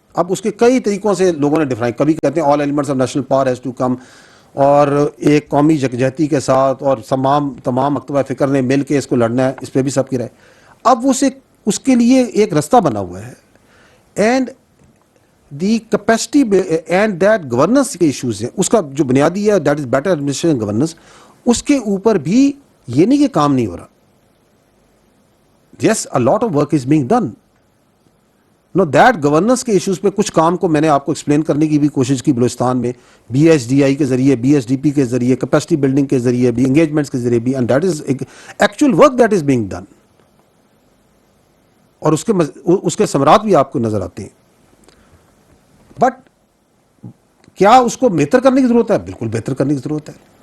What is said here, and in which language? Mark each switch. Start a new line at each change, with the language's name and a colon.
Urdu: اب اس کے کئی طریقوں سے لوگوں نے ڈیفائن, کبھی کہتے ہیں
English: all elements of national power has to come,
Urdu: اور ایک قومی یکجہتی کے ساتھ اور تمام مکتبہ فکر نے مل کے اس کو لڑنا ہے, اس پہ بھی سب کی رائے. اب اس کے لیے ایک رستہ بنا ہوا ہے,
English: and the capacity and that
Urdu: governance کے ایشوز ہیں, اس کا جو بنیادی ہے
English: that is better administration governance,
Urdu: اس کے اوپر بھی یہ نہیں کہ کام نہیں ہو رہا. یس,
English: a lot of work is being done.
Urdu: Know that governance کے ایشوز پہ کچھ کام کو میں نے آپ کو ایکسپلین کرنے کی بھی کوشش کی بلوچستان میں, بی ایس ڈی آئی کے ذریعے, بی ایس ڈی پی کے ذریعے, کیپیسٹی بلڈنگ کے ذریعے بھی, انگیجمنٹس کے ذریعے بھی,
English: And that is actual work that is being done.
Urdu: اور اس کے ثمرات بھی آپ کو نظر آتے ہیں. بٹ کیا اس کو بہتر کرنے کی ضرورت ہے؟ بالکل بہتر کرنے کی ضرورت ہے.